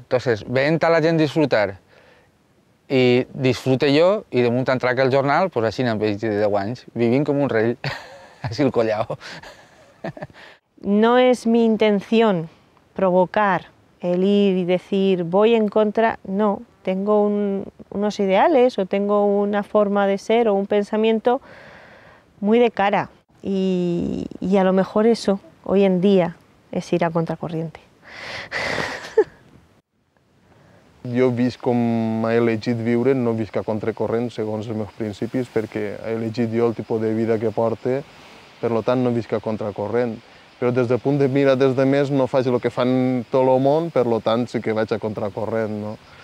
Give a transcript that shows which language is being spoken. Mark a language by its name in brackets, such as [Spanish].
[Catalan] Entonces, veient a la gent disfrutar i disfrute jo i damunt entrar al jornal, pues així n'hem vist de 10 anys, vivint com un rei, així el collao. [Spanish] No es mi intención provocar el ir y decir voy en contra, no, tengo unos ideales o tengo una forma de ser o un pensamiento muy de cara y a lo mejor eso hoy en día és ir a contracorriente. [Catalan] Jo visc com he elegit viure, no visc a contracorrent segons els meus principis, perquè he elegit jo el tipus de vida que porte, per tant no visc a contracorrent. Però des del punt de mira dels altres no faig el que fan tot el món, per tant sí que vaig a contracorrent, no?